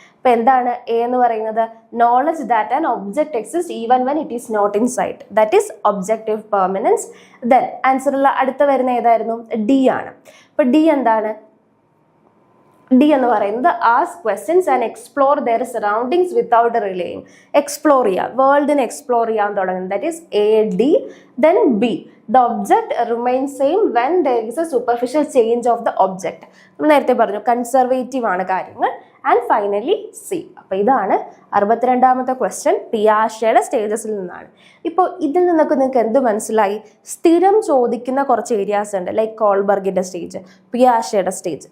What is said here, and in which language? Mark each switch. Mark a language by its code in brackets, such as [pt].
[ml] അപ്പോൾ എന്താണ് എ എന്ന് പറയുന്നത്? [en] Knowledge that an object exist even when it is not in sight, that is objective permanence. [ml] Then ആൻസറുള്ള അടുത്ത വരുന്ന ഏതായിരുന്നു? ഡി ആണ്. അപ്പോൾ ഡി എന്താണ്? ഡി എന്ന് പറയുന്നത് [en] Ask questions and explore their surroundings without relying. [ml] Explore ചെയ്യുക, വേൾഡിനെ എക്സ്പ്ലോർ ചെയ്യാൻ തുടങ്ങുന്നത്, [en] That is A, D. Then B, the object remains same when there is a superficial change of the object. [ml] നമ്മൾ നേരത്തെ പറഞ്ഞു conservative ആണ് കാര്യങ്ങൾ. [en] And finally C. [ml] അപ്പോൾ ഇതാണ് 62ാമത്തെ ക്വസ്റ്റ്യൻ പിയാഷെയുടെ സ്റ്റേജസിൽ നിന്നാണ്. ഇപ്പോൾ ഇതിൽ നിന്നൊക്കെ നിങ്ങൾക്ക് എന്ത് മനസ്സിലായി? സ്ഥിരം ചോദിക്കുന്ന കുറച്ച് ഏരിയാസ് ഉണ്ട്, ലൈക്ക് കോൾബർഗിൻ്റെ സ്റ്റേജ്, പിയാഷെയുടെ സ്റ്റേജ്.